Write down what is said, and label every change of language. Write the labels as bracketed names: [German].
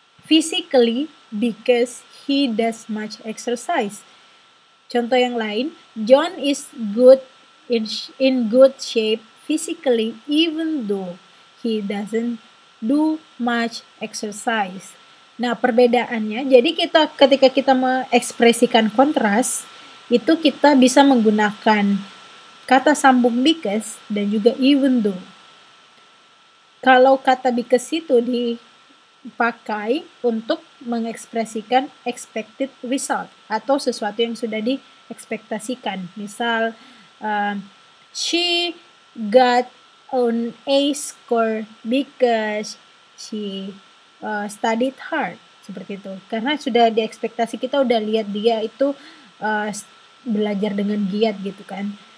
[English] physically because he does much exercise. [Indonesian] Contoh yang lain, [English] John is good in good shape physically even though he doesn't do much exercise. [Indonesian] Nah, perbedaannya, jadi ketika kita mengekspresikan kontras, itu kita bisa menggunakan kata sambung because dan juga even though. Kalau kata because itu dipakai untuk mengekspresikan expected result atau sesuatu yang sudah diekspektasikan. [English] Misal, she got an A score because she studied hard, [Indonesian] seperti itu. Karena sudah diekspektasi, kita udah lihat dia itu belajar dengan giat gitu kan.